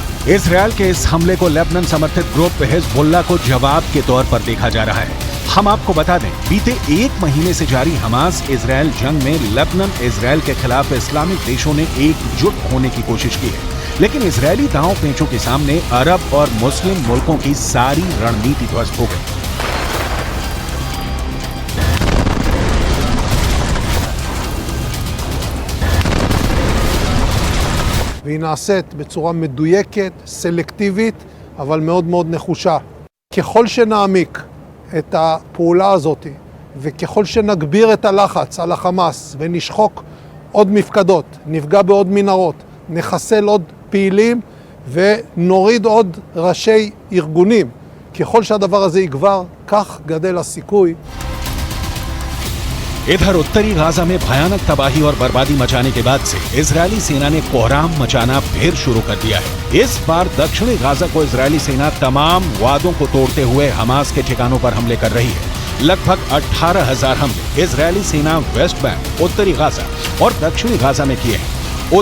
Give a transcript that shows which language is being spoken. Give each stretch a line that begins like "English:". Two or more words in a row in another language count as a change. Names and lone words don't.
Hindi: इजरायल के इस हमले को लेबनान समर्थित ग्रुप हिजबुल्ला को जवाब के तौर पर देखा जा रहा है। हम आपको बता दें, बीते 1 महीने से जारी हमास इजरायल जंग में लेबनान इजरायल के खिलाफ इस्लामिक देशों ने एकजुट होने की कोशिश की है, लेकिन इजरायली दांव पेंचों के सामने अरब और मुस्लिम मुल्कों की सारी रणनीति ध्वस्त हो गई।
Hebrew: והיא נעשית בצורה מדויקת, סלקטיבית, אבל מאוד מאוד נחושה. ככל שנעמיק את הפעולה הזאת, וככל שנגביר את הלחץ על החמאס ונשחוק עוד מפקדות, נפגע בעוד מנהרות, נחסל עוד פעילים ונוריד עוד ראשי ארגונים, ככל שהדבר הזה יגבר, כך גדל הסיכוי.
Hindi: इधर उत्तरी गाजा में भयानक तबाही और बर्बादी मचाने के बाद से इजरायली सेना ने कोहराम मचाना फिर शुरू कर दिया है। इस बार दक्षिणी गाजा को इजरायली सेना तमाम वादों को तोड़ते हुए हमास के ठिकानों पर हमले कर रही है। लगभग 18,000 हमले इजरायली सेना वेस्ट बैंक, उत्तरी गाजा और दक्षिणी गाजा में किए हैं।